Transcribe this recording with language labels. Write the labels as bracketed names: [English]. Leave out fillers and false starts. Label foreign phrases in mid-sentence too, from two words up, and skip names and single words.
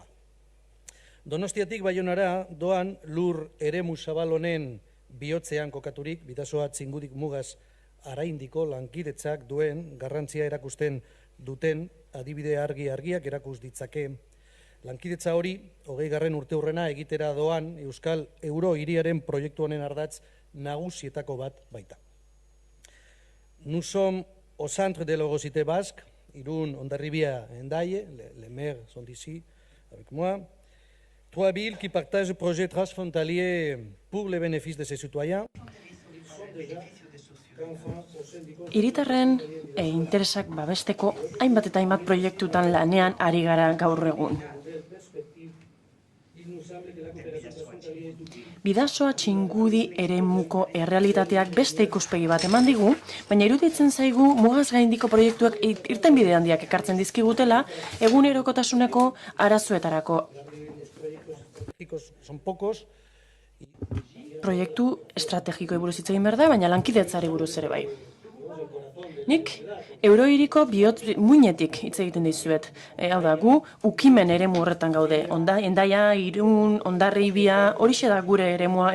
[Basque] Donostiatik Baionara doan lur eremu zabal honen bihotzean kokaturik, Bidasoa Txingudik mugaz araindiko lankidetzak duen garrantzia erakusten duten adibide argiak erakus ditzake. Lankidetza hori, 20. urteurrena egitera doan Euskal Euro hiriaren proiektu honen ardatz nagusietako bat baita. [French] Nous sommes au centre de l'Eurocité basque, Irún, Hondarribia, Hendaye, les maires sont ici avec moi. 3 villes qui partagent le projet transfrontalier pour le bénéfice de ses citoyens. [Basque] Hiritarren interesak babesteko hainbat eta hainbat proiektutan lanean ari gara gaur egun. Bidasoa Txingudi eremuko errealitateak beste ikuspegi bat eman digu, baina iruditzen zaigu mugaz gaindiko proiektuak irtenbide handiak ekartzen dizkigutela egunerokotasuneko arazoetarako. [Spanish] Son pocos. [Basque] Proiektu estrategikoei buruz hitz egin behar da, baina lankidetzari buruz ere bai. Nik eurohiriko muinetik hitz egiten dizuet. Hau da, gu ukimen eremu horretan gaude. Hendaia, Irún, Hondarribia, horixe da gure eremua.